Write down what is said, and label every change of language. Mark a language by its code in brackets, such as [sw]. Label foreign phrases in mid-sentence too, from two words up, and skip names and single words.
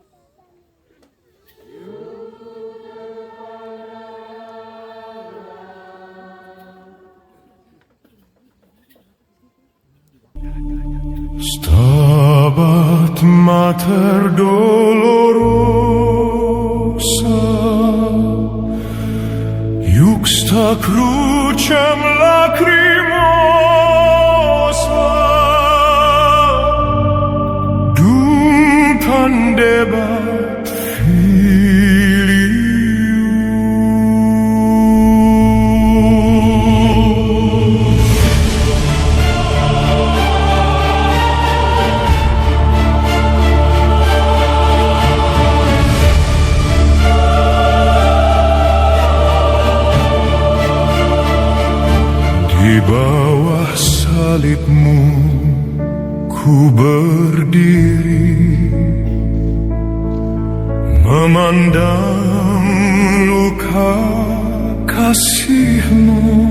[la] Stabat Mater Dolorosa, Juxta Crucem Lacrimosa, Dum Pandebat Filium. [id] Di bawah salibmu ku berdiri, memandang luka kasihmu.